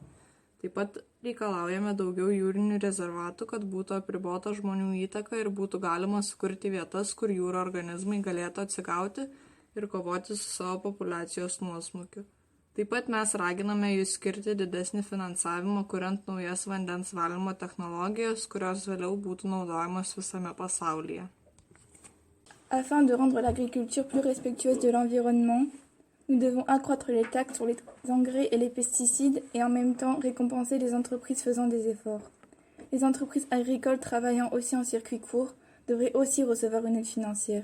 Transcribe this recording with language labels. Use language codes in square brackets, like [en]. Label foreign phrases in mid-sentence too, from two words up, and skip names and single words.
[lt] Taip pat reikalaujame daugiau jūrinių rezervatų, kad būtų apribota žmonių įtaka ir būtų galima sukurti vietas, kur jūro organizmai galėtų atsigauti ir kovoti su savo populiacijos nuosmukiu. Taip pat mes raginame jūs skirti didesnį finansavimą, kuriant naujas vandens valymo technologijas, kurios vėliau būtų naudojamos visame pasaulyje. [fr] Afin de rendre l'agriculture plus respectueuse de l'environnement, nous devons accroître les taxes sur les engrais et les pesticides et en même temps récompenser les entreprises faisant des efforts. Les entreprises agricoles travaillant aussi en circuit court devraient aussi recevoir une aide financière.